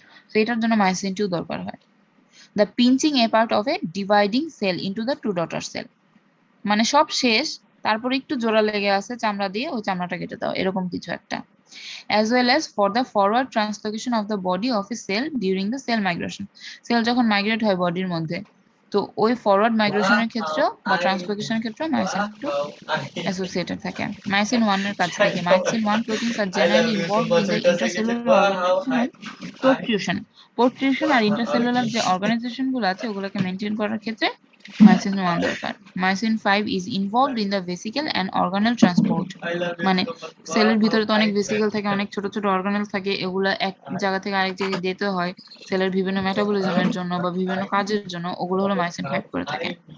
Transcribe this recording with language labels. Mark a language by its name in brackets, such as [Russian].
[Bangla] তো এটার জন্য মায়োসিন 2 দরকার হয়। The pinching A part of A dividing sell into the two daughter cell, মানে সব শেষ, তারপরে একটু জোড়া লেগে আছে চামড়া দিয়ে, ওই চামড়াটা কেটে দাও, এরকম কিছু একটা। as well as for the forward translocation of the body of a cell during the cell migration, sell যখন মাইগ্রেট হয় বডির মধ্যে, তো ওই ফরওয়ার্ড মাইগ্রেশনের ক্ষেত্রেও বা ট্রান্সলোকেশনের ক্ষেত্রেও মায়োসিন 2 অ্যাসোসিয়েটেড থাকে। মায়োসিন 1 এর কাজ কি? [English] Myosin 1 proteins are generally involved in the intracellular organization and protrusion. [Bangla] Protrusion আর intracellular যে অর্গানাইজেশন গুলো আছে ওগুলোকে মেনটেন করার ক্ষেত্রে মায়োসিন 1 দরকার। Myosin 5 is involved in the vesicle and organelle transport, মানে সেলের ভিতরে তো অনেক ভেসিকল থাকে, অনেক ছোট ছোট অর্গানেল থাকে, এগুলা এক জায়গা থেকে আরেক জায়গায় যেতে হয় সেলের বিভিন্ন মেটাবলিজমের জন্য বা বিভিন্ন কাজের জন্য, ওগুলো হলো মায়োসিন 5 করে থাকে।